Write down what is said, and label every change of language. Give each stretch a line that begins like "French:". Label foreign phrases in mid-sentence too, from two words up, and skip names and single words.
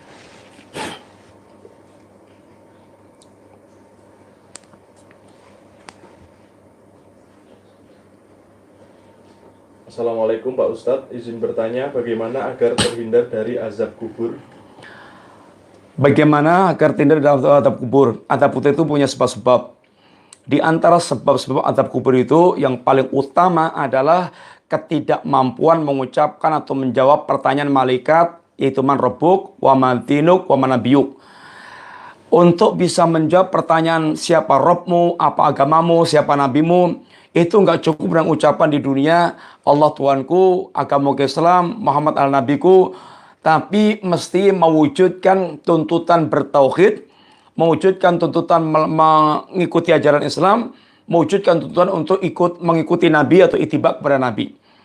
Indonesian: Assalamualaikum Pak Ustadz, izin bertanya bagaimana agar terhindar dari azab kubur? Bagaimana agar terhindar dari azab kubur? Azab kubur itu punya sebab-sebab. Di antara sebab-sebab azab kubur itu, yang paling utama adalah ketidakmampuan mengucapkan atau menjawab pertanyaan malaikat, yaitu
Arabic: من ربك، ومن دينك، ومن نبيك.
Indonesian: Untuk bisa menjawab pertanyaan siapa Rabbmu, apa agamamu, siapa nabimu, itu nggak cukup dengan ucapan di dunia Allah Tuhanku, agamaku Islam, Muhammad al-Nabiku, tapi mesti mewujudkan tuntutan bertauhid, mewujudkan tuntutan mengikuti ajaran Islam, mewujudkan tuntutan untuk mengikuti Nabi atau ittiba kepada Nabi.